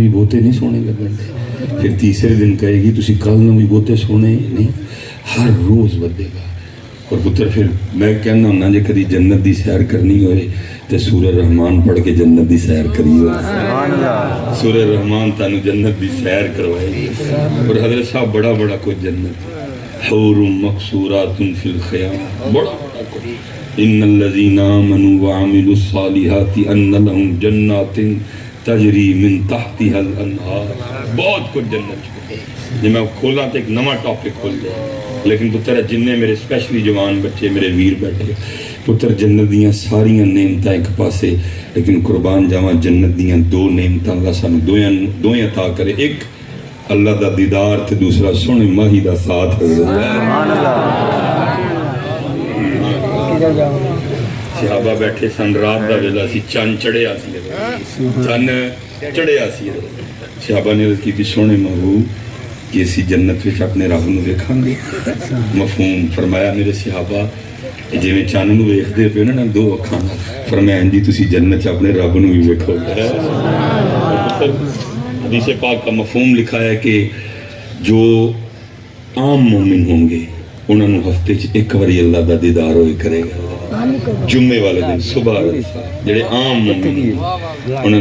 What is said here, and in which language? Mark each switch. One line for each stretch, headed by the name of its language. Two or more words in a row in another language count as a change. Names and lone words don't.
Punjabi: بھی بہتے نہیں سونے لگن پھر تیسرے دن کہے گی تسی کل نال بھی بہتے سونے نہیں ہر روز ودے گا اور پتر پھر میں کہنا ہونا جے کدی جنت دی سیر کرنی ہوئے تے سورہ رحمان پڑھ کے جنت دی سیر کری ہوئے سورہ رحمان تانو جنت دی سیر کروائے گی اور حضرت صاحب بڑا بڑا کچھ جنت
Arabic: حور مقصورات فی الخیام
Punjabi: بڑا بڑا کچھ
Arabic: ان الذین آمنوا وعملوا الصالحات ان لهم جنات تجری من تحتها الانہار
Punjabi: بہت کچھ جنت جی میں کھولا تو ایک نواں ٹاپک کھول جائے لیکن پتر جننے میرے اسپیشلی جوان بچے میرے ویر بیٹھے پتر جنت دیاں ساریاں نعمتاں ایک پاسے لیکن قربان جاواں جنت دیاں دو نعمتاں اللہ سانو دوئیں عطا کرے ایک اللہ دا دیدار تے دوسرا سونے ماہی دا ساتھ صحابہ بیٹھے سن رات دا ویلا سی چند چڑھیا سی صحابہ نے عرض کی تھی سونے محبوب کہ اسی جنت وچ اپنے رب نو ویکھاں گے مفہوم فرمایا میرے صحابہ جویں چن نو ویکھدے پے نا دو اکھاں فرمایا جی تسی جنت چ اپنے رب نو بھی ویکھو گے
Urdu: حدیث پاک کا مفہوم لکھا ہے کہ جو عام مومن ہوں گے
Punjabi: انہوں نے ہفتے چ ایک باری اللہ دا دیدار ہوئے کرے گا جمعے والے دن صبح جڑے عام مومن انہوں